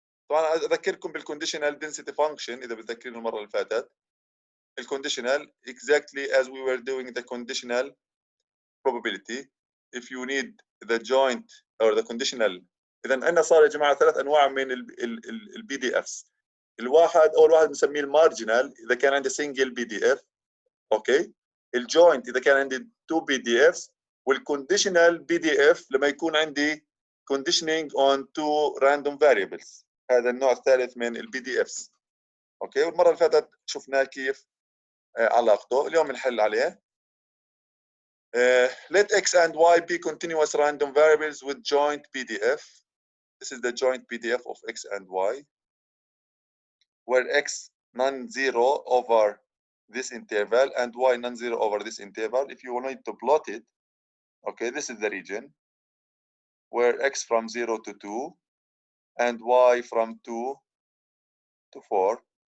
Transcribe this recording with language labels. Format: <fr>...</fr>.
<ar>طبعا اذكركم بالconditional density function اذا بتذكرون المره اللي فاتت.</ar> <en>الconditional exactly as we were doing the conditional probability. If you need the joint or the conditional.</en> <ar>اذا عندنا صار يا جماعه 3 انواع من البي دي افس. الواحد اول واحد بنسميه المارجنال اذا كان عندي سنجل بي دي اف. اوكي، الجوينت اذا كان عندي 2 بي دي افs، والكونديشنال بي دي اف لما يكون عندي</ar> <en>conditioning on 2 random variables.</en> <ar>هذا النوع الثالث من البي دي افs. اوكي، والمره اللي فاتت شفنا كيف علاقته، اليوم نحل عليه.</ar> <en>Let x and y be continuous random variables with joint PDF. This is the joint PDF of x and y, where x non-zero over this interval and y non-zero over this interval. If you need to plot it, okay, this is the region where x from 0 to 2 and y from 2 to 4.</en>